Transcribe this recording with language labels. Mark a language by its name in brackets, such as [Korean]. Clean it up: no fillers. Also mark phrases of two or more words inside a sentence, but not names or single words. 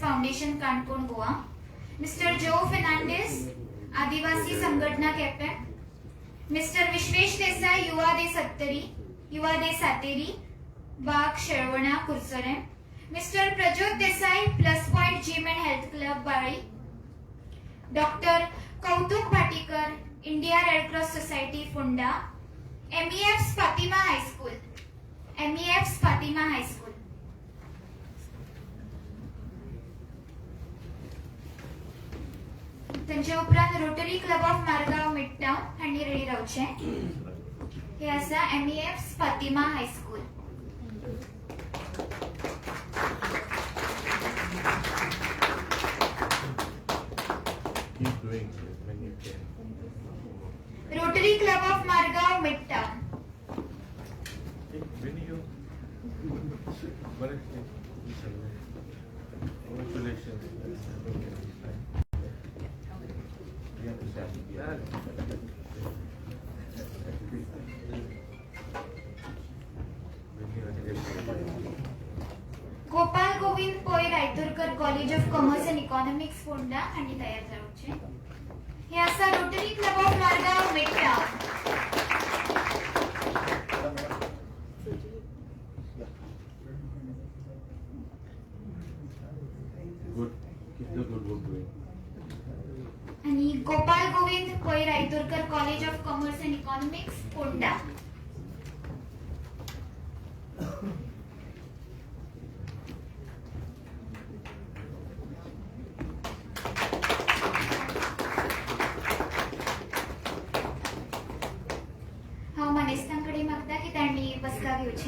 [Konkani] फाउंडेशन काणकोण गोवा, मिस्टर जो फर्नांडिस आदिवासी संघटना केपें, मिस्टर विश्वेश देसाई युवा दे सातेरी बाग शेळवणा कुरचोरे, मिस्टर प्रज्योत देसाई प्लस पॉइंट जिम अँड हेल्थ क्लब बाळी, डॉक्टर कौतुक भाटीकर इंडिया रेड क्रॉस सोसायटी फोंडा, MEFs फातिमा हायस्कूल. त्यांच्या उपरांत रोटरी क्लब ऑफ मारगाव मिडटाउन हांणी रेडी रावचे. हे आसा MEFs फातिमा हायस्कूल. [English] Keep doing it when you can. [Konkani] रोटरी क्लब ऑफ मारगाव मिडटाउन. [English] When you congratulations. [Konkani] गोपाल गोविंद पोय रायतुरकर कॉलेज ऑफ कॉमर्स अँड इकॉनॉमिक्स फोंडा हांणी तयार जावचे. हे आसा रोटरी क्लब ऑफ मारगाव मिडटाउन. [English] Good. Keep the good work doing. [Konkani] आणि गोपाल गोविंद पोय रायतुरकर कॉलेज ऑफ कॉमर्स अँड इकॉनॉमिक्स फोंडा. हांव मानेस्तांकडे मागता की तांणी बसका घेवची.